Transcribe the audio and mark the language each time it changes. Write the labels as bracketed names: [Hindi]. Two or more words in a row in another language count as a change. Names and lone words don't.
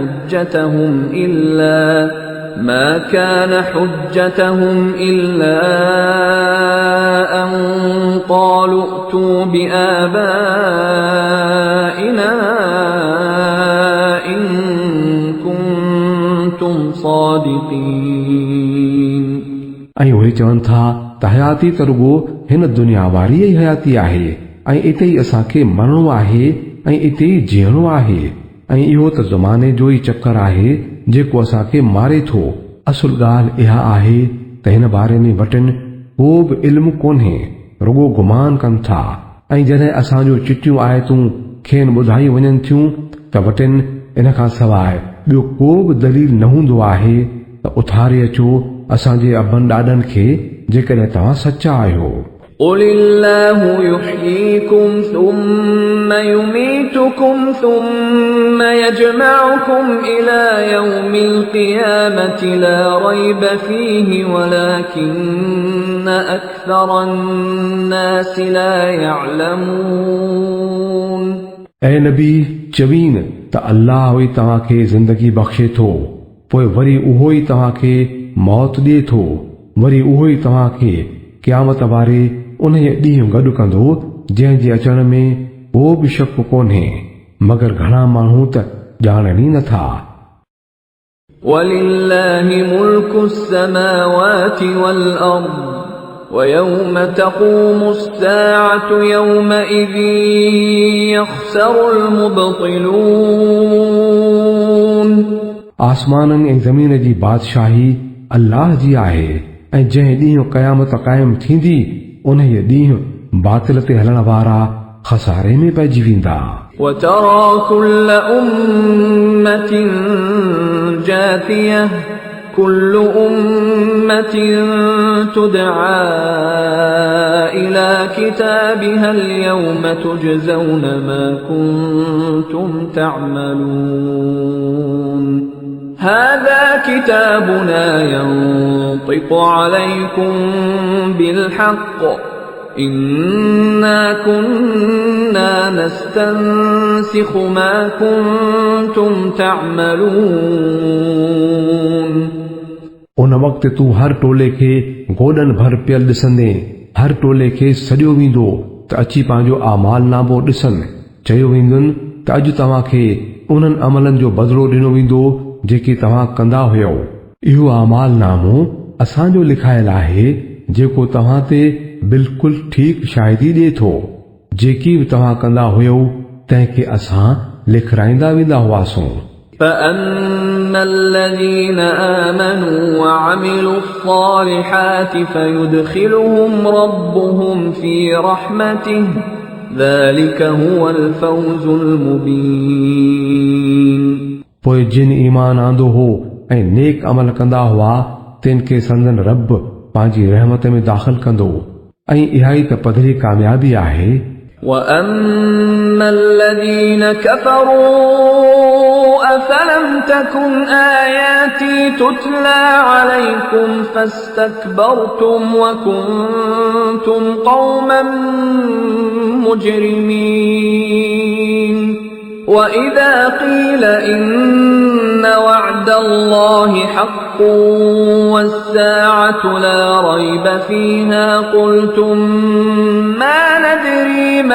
[Arabic] حجتهم إلا أن قالوا ائتوا بآبائنا إن كنتم صادقين [Sindhi] ऐं उहे चवनि था त हयाती त रुगो हिन दुनिया वारी ई हयाती आहे ऐं इते ई असांखे मरणो आहे ऐं इते ई जीअणो आहे ऐं इहो त ज़माने जो ई चक्कर आहे जेको असांखे मारे थो असुल ॻाल्हि इहा आहे त हिन बारे में वटनि को बि इल्मु कोन्हे रुगो गुमान कनि था ऐं जॾहिं असांजो चिटियूं आयतूं खेनि ॿुधाई वञनि थियूं त वटनि इन खां सवाइ ॿियो को बि दलील न हूंदो आहे त उथारे अचो असांजे अबनि ॾाॾनि खे जेकॾहिं तव्हां सचा आहियो [Arabic] قل الله يحييكم ثم يميتكم ثم يجمعكم إلى يوم القيامة لا ريب فيه ولكن أكثر الناس لا يعلمون [Sindhi] ऐं नबी चवीन त अल्लाह ई तव्हांखे ज़िंदगी बख़्शे थो पोइ वरी उहो ई तव्हांखे मौत ॾिए थो वरी उहो ई तव्हांखे क़यामत वारे उन ॾींहुं गॾु कंदो जंहिं जे अचण में को बि शक कोन्हे मगर घणा माण्हू त ॼाणनि ई नथा [Arabic] ولله ملك السماوات والأرض ويوم تقوم الساعة يومئذ يخسر المبطلون [Sindhi] आसमाननि ऐं ज़मीन जी बादशाही अल्लाह जी आहे ऐं जंहिं ॾींहुं क़यामत क़ाइम थींदी उन ॾींहुं बातिल ते हलण वारा खसारे में पइजी वेंदा [Arabic] وترى كل أمة جاثية كل أمة تدعى إلى كتابها اليوم تجزون ما كنتم تعملون هذا كتابنا ينطق عليكم بالحق إنا كنا نستنسخ ما كنتم تعملون. [Sindhi] उन वक़्तु तूं हर टोले खे गोॾनि भर पियल ॾिसंदे हर टोले खे सॼो वेंदो त अची पंहिंजो आमाल नामो ॾिसनि। चयो वेंदुनि त अॼु तव्हांखे उन्हनि अमलनि जो बदिलो ॾिनो वेंदो जेके तव्हां कंदा हुयो। इहो आमाल नामो असांजो लिखायल आहे जेको तव्हां ते बिल्कुलु ठीक शाहिदी ॾिए थो। जेकी बि तव्हां कंदा हुयो तंहिंखे असां लिखाईंदा वेंदा हुआसीं। [Arabic] فأما الذين آمنوا وعملوا الصالحات فيدخلهم ربهم في رحمته ذلك هو الفوز المبين। [Sindhi] पोइ जिन ईमान आंदो हो ऐं नेक अमल कंदा हुआ तिन खे संदन रब पंहिंजी रहमत में दाख़िल कंदो ऐं इहा ई त पधरी कामयाबी आहे। [Arabic] وأما الذين كفروا أفلم تكن آياتي تتلى عليكم فاستكبرتم وكنتم قوما مجرمين وإذا قيل إن وعد الله حق والساعة لا ريب فيها قلتم ما ندري